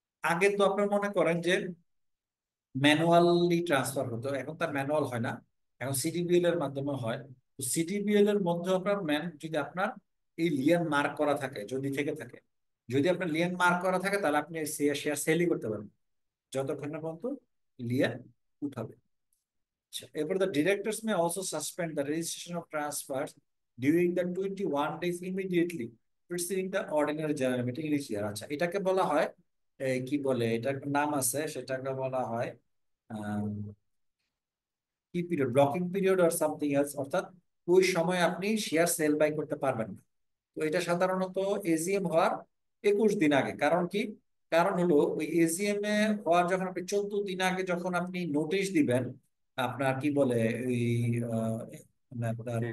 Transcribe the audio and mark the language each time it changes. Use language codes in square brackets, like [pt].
[bn] আগে তো আপনার মনে করেন যে ম্যানুয়ালি ট্রান্সফার হতো, এখন তার ম্যানুয়াল হয় না, এখন সিডিবিএল এর মাধ্যমে হয়। তো সিডিবিএল এর মধ্যে আপনার যদি আপনার এই লিয়ান মার্ক করা থাকে, যদি থেকে থাকে, যদি আপনার লিয়ান মার্ক করা থাকে তাহলে আপনি শেয়ার সেলই করতে পারবেন যতক্ষণ না পর্যন্ত লিয়ান উঠাবে। [en] এরপর the directors may also suspend the registration of transfers during the 21 days immediately preceding the ordinary general meeting in each year. [bn] আচ্ছা, এটাকে বলা হয় কি বলে, এটার একটা নাম আছে, সেটাকে বলা হয় কি period, blocking period [en] or something else, [bn] অর্থাৎ ওই সময় আপনি শেয়ার সেল বাই করতে পারবেন না। তো এটা সাধারণত এজিএম হওয়ার 21 দিন আগে। কারণ কি, কারণ হলো ওই এজিএম এ হওয়ার যখন আপনি 14 দিন আগে যখন আপনি নোটিশ দিবেন, আপনার কি বলে ওই আহ, মানে আপনার